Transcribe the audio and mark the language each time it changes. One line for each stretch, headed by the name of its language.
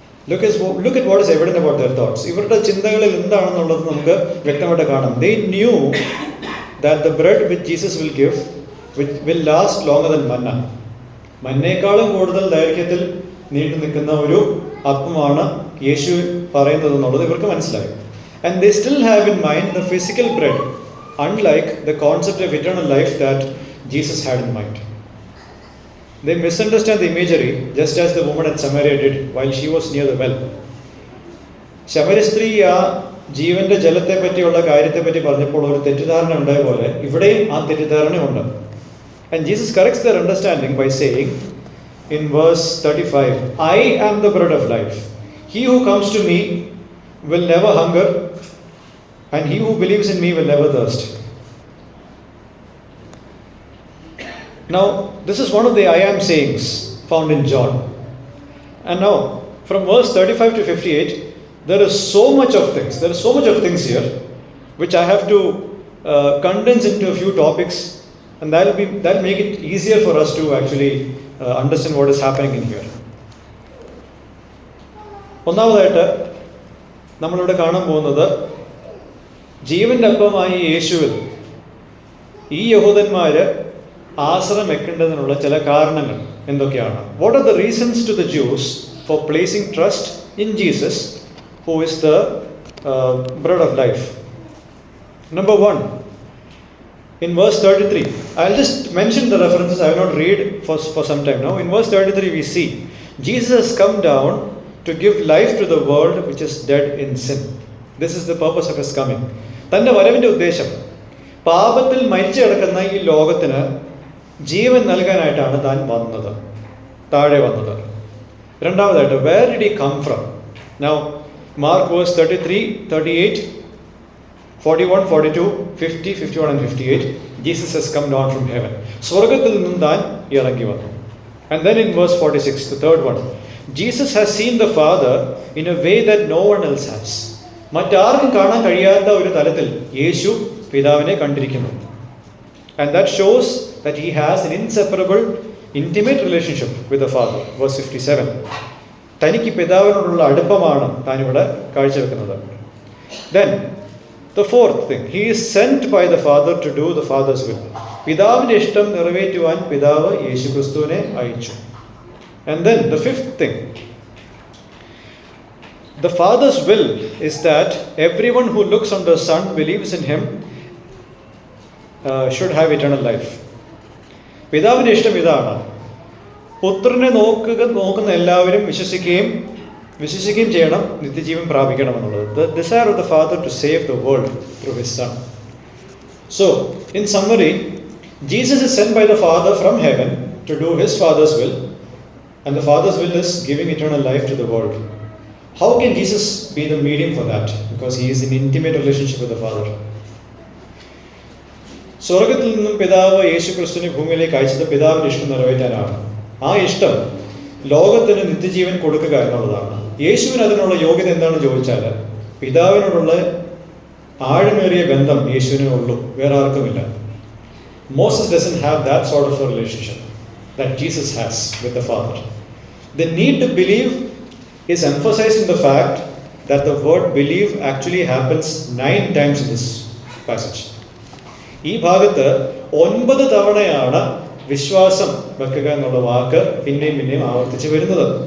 English: Look at what is evident about their thoughts.
Malayalam: ഇവരുടെ ചിന്തകളിൽ എന്താണെന്നുള്ളത് നമുക്ക് വ്യക്തമായിട്ട് കാണാം.
English: They knew that the bread which Jesus will give will last longer than manna.
Malayalam: മന്നേക്കാളും കൂടുതൽ ദൈർഘ്യത്തിൽ നീണ്ടു നിൽക്കുന്ന ഒരു അപ്പമാണ് യേശു പറയുന്നത് എന്നുള്ളത് ഇവർക്ക് മനസ്സിലായി.
English: And they still have in mind the physical bread, unlike the concept of eternal life that Jesus had in mind. They misunderstand the imagery, just as the woman at Samaria did while she was near the well.
Malayalam: ശമര്യ സ്ത്രീ ആ ജീവന്റെ ജലത്തെ പറ്റിയുള്ള കാര്യത്തെ പറ്റി പറഞ്ഞപ്പോൾ ഒരു തെറ്റിദ്ധാരണ ഉണ്ടായ പോലെ ഇവിടെയും ആ തെറ്റിദ്ധാരണയുണ്ട്.
English: And Jesus corrects their understanding by saying in verse 35, I am the bread of life. He who comes to me will never hunger, and he who believes in me will never thirst. Now, this is one of the I am sayings found in John. And now, from verse 35 to 58, there is so much of things here, which I have to condense into a few topics. And that'll make it easier for us to actually understand what is happening in here.
Malayalam: ഒന്നാമതായിട്ട് നമ്മളിവിടെ കാണാൻ പോകുന്നത് ജീവന്റെ അപ്പമായ യേശുവിൽ ഈ യഹൂദന്മാര് ആശ്രയം വെക്കേണ്ടതിനുള്ള ചില കാരണങ്ങൾ എന്തൊക്കെയാണ്?
English: What are the reasons to the Jews for placing trust in Jesus, who is the bread of life? Number 1, in verse 33, I'll just mention the references, I will not read for some time now. In verse 33, we see Jesus has come down to give life to the world which is dead in sin. This is the purpose of his coming.
Malayalam: തൻ്റെ വരവിൻ്റെ ഉദ്ദേശം പാപത്തിൽ മരിച്ചു കിടക്കുന്ന ഈ ലോകത്തിന് ജീവൻ നൽകാനായിട്ടാണ് താൻ വന്നത്, താഴെ വന്നത്. രണ്ടാമതായിട്ട്,
English: where did he come from? Now, Mark verse 33, 38, 41, 42, 50, 51 and 58, Jesus has come down from heaven.
Malayalam: സ്വർഗത്തിൽ നിന്നും താൻ ഇറങ്ങി വന്നു.
English: And then in verse 46, the third one, Jesus has seen the Father in a way that no one else has.
Malayalam: മറ്റാർക്കും കാണാൻ കഴിയാത്ത ഒരു തലത്തിൽ യേശു പിതാവിനെ കണ്ടിരിക്കുന്നു.
English: And that shows that he has an inseparable, intimate relationship with the Father. Verse 57.
Malayalam: തനിക്ക് പിതാവിനോടുള്ള അടുപ്പമാണ് താനിവിടെ കാഴ്ചവെക്കുന്നത്.
English: Then, the fourth thing, he is sent by the Father to do the Father's will.
Malayalam: പിതാവിൻ്റെ ഇഷ്ടം നിറവേറ്റുവാൻ പിതാവ് യേശുക്രിസ്തുവിനെ അയച്ചു.
English: And then, the fifth thing, the Father's will is that everyone who looks on the Son, believes in him, should have eternal life.
Malayalam: പിതാവിൻ്റെ ഇഷ്ടം ഇതാണ്, പുത്രനെ നോക്കുന്ന എല്ലാവരും വിശ്വസിക്കുകയും ചെയ്യണം, നിത്യജീവൻ പ്രാപിക്കണമെന്നുള്ളത്.
English: The desire of the Father to save the world through his Son. So, in summary, Jesus is sent by the Father from heaven to do his Father's will, and the Father's will is giving eternal life to the world. How can Jesus be the medium for that? Because he is in intimate relationship with the Father.
Malayalam: സ്വർഗത്തിൽ നിന്നും പിതാവ് യേശു ക്രിസ്തുവിനെ ഭൂമിയിലേക്ക് അയച്ചത് പിതാവിൻ്റെ ഇഷ്ടം നിറവേറ്റാനാണ്. ആ ഇഷ്ടം ലോകത്തിന് നിത്യജീവൻ കൊടുക്കുക എന്നുള്ളതാണ്. യേശുവിന് അതിനുള്ള യോഗ്യത എന്താണെന്ന് ചോദിച്ചാൽ, പിതാവിനോടുള്ള ആഴമേറിയ ബന്ധം യേശുവിനേ ഉള്ളൂ, വേറെ ആർക്കുമില്ല.
English: Moses doesn't have that sort of a relationship that Jesus has with the Father. The need to believe is emphasized in the fact that the word believe actually happens 9 times in this passage.
Malayalam: ഈ ഭാഗത്ത് 9 തവണയാണ് വിശ്വാസം വെക്കുക എന്നുള്ള വാക്ക് പിന്നെയും ആവർത്തിച്ച് വരുന്നത്.